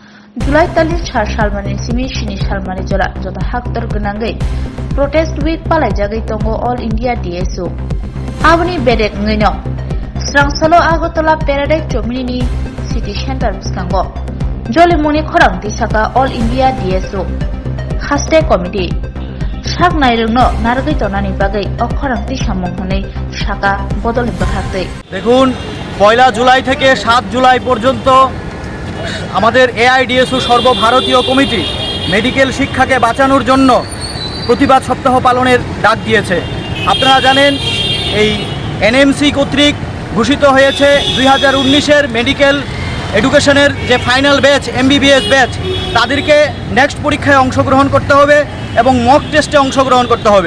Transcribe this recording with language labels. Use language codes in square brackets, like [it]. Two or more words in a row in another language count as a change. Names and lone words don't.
[trp] July tali char salmani simi shini salmani jora jota haktor gnangai [en] protest week [trp] palai jagai tongo all India DSO abni bedek ngino srangsalo agotala paradise chomini city center buskango jolimoni khorang Tisakha all India DSO haste committee sak nairungno nargai tonani bagai okhorang tisamong honei saka bodole bathakte [bn] দেখুন 1 জুলাই থেকে 7 জুলাই পর্যন্ত আমাদের এআইডিএসও সর্বভারতীয় কমিটি মেডিকেল শিক্ষাকে বাঁচানোর জন্য প্রতিবাদ সপ্তাহ পালনের ডাক দিয়েছে। আপনারা জানেন এই এনএমসি কর্তৃক ঘোষিত হয়েছে 2019-এর [en] medical education [bn] যে [en] final batch MBBS batch [bn] তাদেরকে নেক্সট পরীক্ষায় অংশগ্রহণ করতে হবে এবং [en] mock test [bn] অংশগ্রহণ করতে হবে।